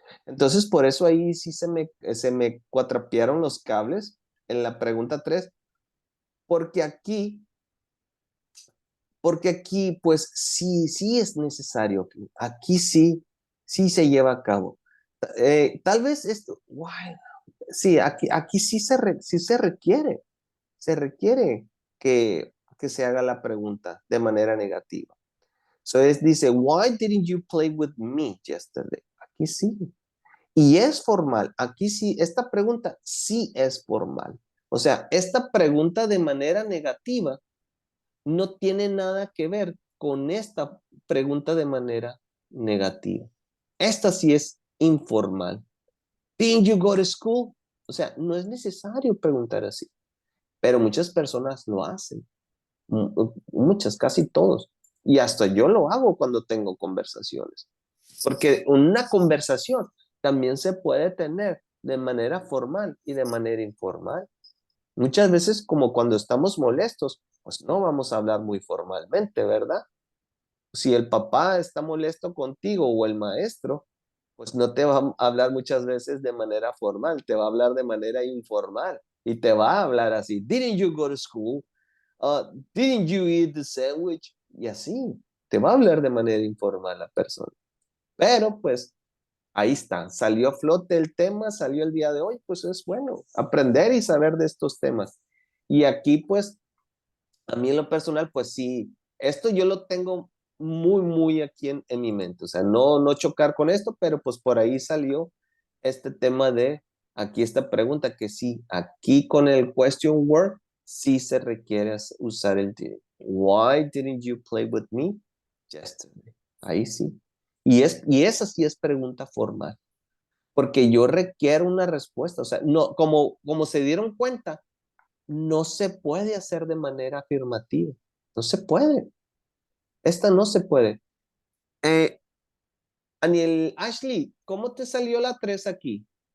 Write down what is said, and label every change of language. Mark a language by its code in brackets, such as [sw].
[es] Entonces, por eso ahí sí se me cuatrapearon los cables en la pregunta 3, porque aquí, porque aquí, pues sí, sí es necesario, aquí sí, sí se lleva a cabo. Tal vez esto, wow, sí, aquí sí se requiere que se haga la pregunta de manera negativa. [en] So [es] dice, [en] why didn't you play with me yesterday? [es] Aquí sí. Y es formal. Aquí sí, esta pregunta sí es formal. O sea, esta pregunta de manera negativa no tiene nada que ver con esta pregunta de manera negativa. Esta sí es informal. [en] Didn't you go to school? [es] O sea, no es necesario preguntar así, pero muchas personas lo hacen. Muchas, casi todos. Y hasta yo lo hago cuando tengo conversaciones. Porque una conversación también se puede tener de manera formal y de manera informal. Muchas veces, como cuando estamos molestos, pues no vamos a hablar muy formalmente, ¿verdad? Si el papá está molesto contigo o el maestro, pues no te va a hablar muchas veces de manera formal, te va a hablar de manera informal y te va a hablar así. [en] Didn't you go to school? Didn't you eat the sandwich? [es] Y así, te va a hablar de manera informal la persona. Pero pues ahí está, salió a flote el tema, salió el día de hoy, pues es bueno aprender y saber de estos temas. Y aquí pues, a mí en lo personal, pues sí, esto yo lo tengo muy aquí en mi mente, o sea, no chocar con esto, pero pues por ahí salió este tema de, aquí esta pregunta, que sí, aquí con el question word, sí se requiere usar el did. [en] Why didn't you play with me yesterday? [es] Ahí sí. Y esa sí es pregunta formal, porque yo requiero una respuesta, o sea, no, como se dieron cuenta, no se puede hacer de manera afirmativa, no se puede, esta no se puede. Eh, Aniel, Ashley, ¿cómo te salió la 3 aquí?